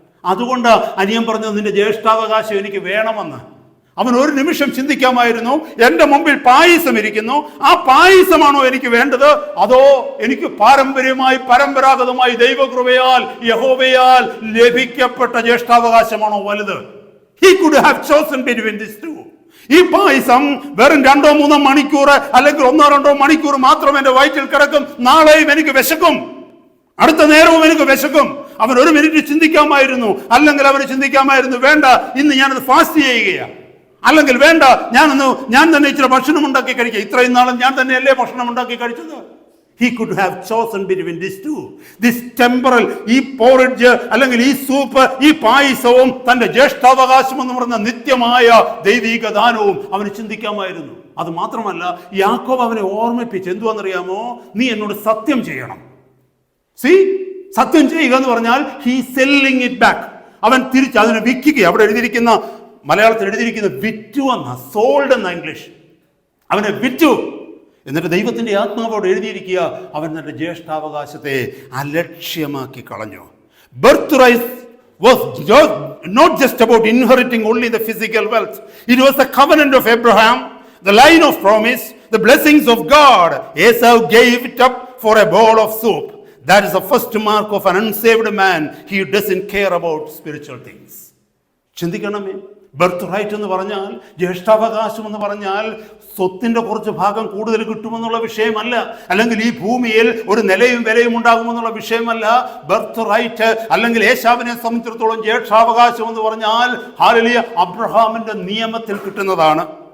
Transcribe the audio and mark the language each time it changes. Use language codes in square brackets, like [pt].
[ml] അതുകൊണ്ട് അനിയൻ പറഞ്ഞത് നിന്റെ ജ്യേഷ്ഠാവകാശം എനിക്ക് വേണമെന്ന്. അവൻ ഒരു നിമിഷം ചിന്തിക്കാമായിരുന്നു, എൻ്റെ മുമ്പിൽ പായസം ഇരിക്കുന്നു, ആ പായസമാണോ എനിക്ക് വേണ്ടത്, അതോ എനിക്ക് പരമ്പരാഗതമായി ദൈവകൃപയാൽ യഹോവയാൽ ലഭിക്കപ്പെട്ട ജ്യേഷ്ഠാവകാശമാണോ വലുത്? [en] He could have chosen between these two. [ml] ഈ പായസം വെറും 2-3 മണിക്കൂർ അല്ലെങ്കിൽ 1-2 മണിക്കൂർ മാത്രം എൻ്റെ വയറ്റിൽ കിടക്കും. നാളെയും എനിക്ക് വിശക്കും, അടുത്ത നേരവും എനിക്ക് വിശക്കും. അവൻ ഒരു മിനിറ്റ് ചിന്തിക്കാമായിരുന്നു. അല്ലെങ്കിൽ അവന് ചിന്തിക്കാമായിരുന്നു, വേണ്ട ഇന്ന് ഞാനത് ഫാസ്റ്റ് ചെയ്യുകയാണ്, അല്ലെങ്കിൽ വേണ്ട ഞാൻ തന്നെ ഇച്ചിരി ഭക്ഷണം ഉണ്ടാക്കി കഴിക്കുക. ഇത്രയും നാളും ഞാൻ തന്നെയല്ലേ ഭക്ഷണം ഉണ്ടാക്കി കഴിച്ചത്. [en] He could have chosen between these two. This temporal, [ml] ഈ പോറിഡ്ജ് അല്ലെങ്കിൽ ഈ സൂപ്പ്, ഈ പായസവും തന്റെ ജ്യേഷ്ഠാവകാശം എന്ന് പറയുന്ന നിത്യമായ ദൈവിക ദാനവും അവന് ചിന്തിക്കാമായിരുന്നു. അത് മാത്രമല്ല, യാക്കോബ് അവനെ ഓർമ്മിപ്പിച്ച് എന്തുവാണെന്നറിയാമോ? നീ എന്നോട് സത്യം ചെയ്യണം. സത്യം ചെയ്യുക എന്ന് പറഞ്ഞാൽ [en] He selling it back. [ml] അവൻ തിരിച്ച് അതിനെ വിൽക്കുക. അവിടെ എഴുതിയിരിക്കുന്ന, മലയാളത്തിൽ എഴുതിയിരിക്കുന്ന വിറ്റു എന്ന, സോൾഡ് എന്ന ഇംഗ്ലീഷ്. അവനെ വിറ്റു. എന്നിട്ട് ദൈവത്തിന്റെ ആത്മാവോട് എഴുതിയിരിക്കുക, അവൻ തന്റെ ജ്യേഷ്ഠാവകാശത്തെ അലക്ഷ്യമാക്കി കളഞ്ഞു. [en] Birthright was not just about inheriting only the physical wealth. It was the covenant of Abraham, the line of promise, the blessings of God. Esau gave it up for a bowl of soup. That is the first mark of an unsaved man. He doesn't care about spiritual things. [ml] ചിന്തിക്കണമേ, birth right എന്ന് പറഞ്ഞാൽ, ജ്യേഷ്ഠാവകാശം എന്ന് പറഞ്ഞാൽ സ്വത്തിന്റെ കുറച്ച് ഭാഗം കൂടുതൽ കിട്ടുമെന്നുള്ള വിഷയമല്ല, അല്ലെങ്കിൽ ഈ ഭൂമിയിൽ ഒരു നിലയും വിലയും ഉണ്ടാകുമെന്നുള്ള വിഷയമല്ല. ബർത്ത് റൈറ്റ് അല്ലെങ്കിൽ ഏശാവിനെ സംബന്ധിച്ചിടത്തോളം ജ്യേഷ്ഠാവകാശം എന്ന് പറഞ്ഞാൽ ഹല്ലേലൂയ അബ്രഹാമിന്റെ നിയമത്തിൽ കിട്ടുന്നതാണ്.